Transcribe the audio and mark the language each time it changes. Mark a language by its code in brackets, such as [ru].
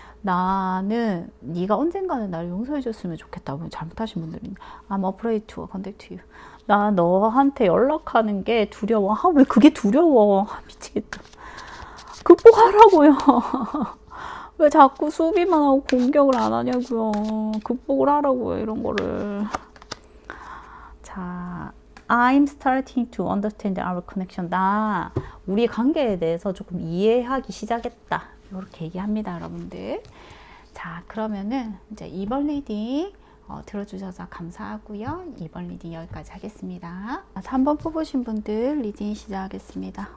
[ko] 나는 네가 언젠가는 나를 용서해 줬으면 좋겠다. 잘못하신 분들은 [en] I'm afraid to contact you. [ko] 나 너한테 연락하는 게 두려워. 왜 그게 두려워? 미치겠다. 극복하라고요. 왜 자꾸 수비만 하고 공격을 안 하냐고요. 극복을 하라고요, 이런 거를. [en] 자, I'm starting to understand our connection. [ko] 우리 관계에 대해서 조금 이해하기 시작했다. 이렇게 얘기합니다, 여러분들. 자, 그러면은 이제 2번 리딩 들어주셔서 감사하고요. 2번 리딩 여기까지 하겠습니다. 3번 뽑으신 분들 리딩 시작하겠습니다.